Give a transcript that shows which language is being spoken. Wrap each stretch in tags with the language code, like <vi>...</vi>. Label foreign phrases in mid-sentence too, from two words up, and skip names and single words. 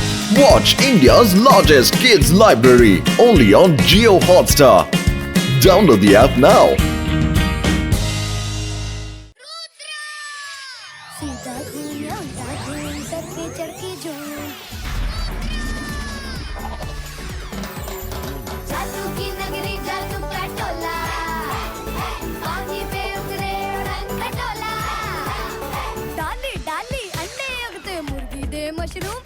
<en>Watch India's largest kids library only on Jio Hotstar. Download the app now.</en> <hi>सीधा घूमया घूम सर पे चढ़ के झूम जादू की नगरी जादू का टोला आंधी पे उतरे रंग का टोला डाली डाली अंडे अगते मुर्गी दे मशरूम</hi>